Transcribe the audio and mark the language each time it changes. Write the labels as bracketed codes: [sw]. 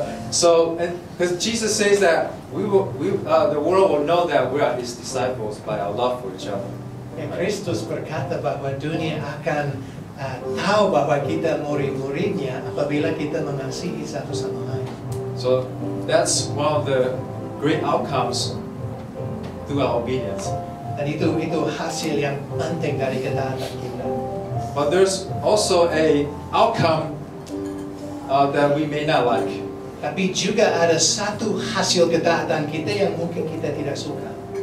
[en] So, because Jesus says that the world will know that we are His disciples by our love for each other. [id] Kristus berkata bahwa dunia akan tahu bahwa kita murid-muridnya apabila kita mengasihi satu sama lain. [en] So that's one of the great outcomes through our obedience. [id] Dan itu hasil yang penting dari ketaatan kita. [en] But there's also a outcome that we may not like. [id] Tapi juga ada satu hasil ketaatan kita yang mungkin kita tidak suka.